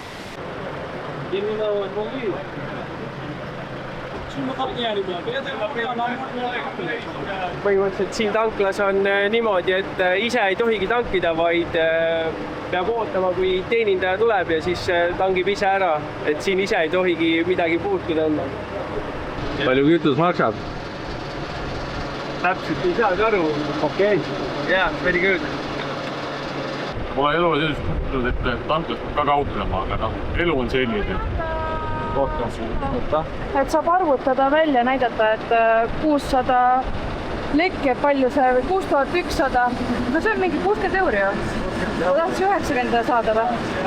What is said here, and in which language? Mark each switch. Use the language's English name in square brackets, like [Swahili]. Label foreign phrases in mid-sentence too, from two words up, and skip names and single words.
[Estonian] Põhimõtteliselt siin tanklas on niimoodi, et ise ei tohigi tankida, vaid peab ootama, kui teenindaja tuleb ja siis tangib ise ära. Et siin ise ei tohigi midagi puutuda. Palju kütus maksab? Täpselt ei saagi aru. Okei. [English] Yeah, very good. [Estonian] Pole elu sellist kuulnud, et tanklas ka kauplema, aga elu on selline. Et saab arvutada välja, näidata, et 600 lekke, palju see või 6100. No see on mingi 60 euri. Ma tahaks 90 saada või?